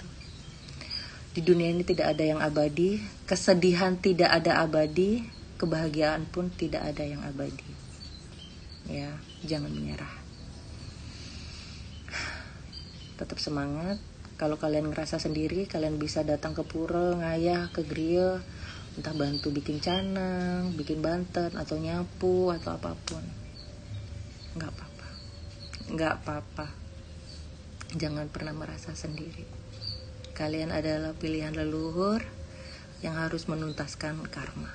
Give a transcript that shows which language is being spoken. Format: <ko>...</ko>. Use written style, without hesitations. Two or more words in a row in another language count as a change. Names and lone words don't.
<id>Di dunia ini tidak ada yang abadi, kesedihan tidak ada abadi, kebahagiaan pun tidak ada yang abadi. Ya, jangan menyerah. Tetap semangat. Kalau kalian ngerasa sendiri, kalian bisa datang ke pura, ngayah, ke griya, entah bantu bikin canang, bikin banten, atau nyapu, atau apapun. Nggak apa-apa. Nggak apa-apa. Jangan pernah merasa sendiri. Kalian adalah pilihan leluhur yang harus menuntaskan karma.</id>